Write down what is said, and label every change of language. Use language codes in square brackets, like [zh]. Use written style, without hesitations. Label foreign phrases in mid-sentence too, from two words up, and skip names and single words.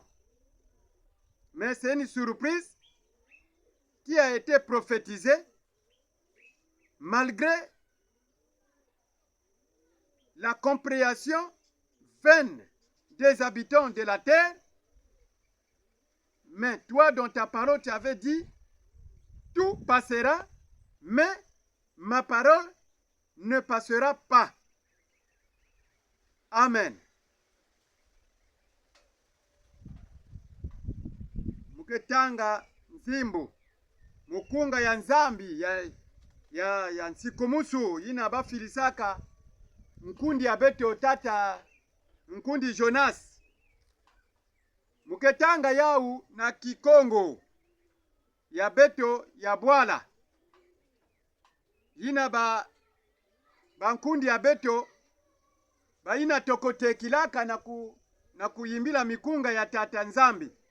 [fr] Mais c'est une surprise qui a été prophétisée malgré la compréhension vaine des habitants de la terre. Mais toi, dans ta parole, tu avais dit, tout passera, mais ma parole ne passera pas. Amen. [ktu] Muketanga nzimbu mukunga ya nzambi ya nsikomusu yina bafilisaka nkundi ya bete otata nkundi Jonas muketanga yau na kikongo ya beto ya bwala yina bankundi ya beto baina tokotekilaka na kuyimbila mikunga ya tata nzambi.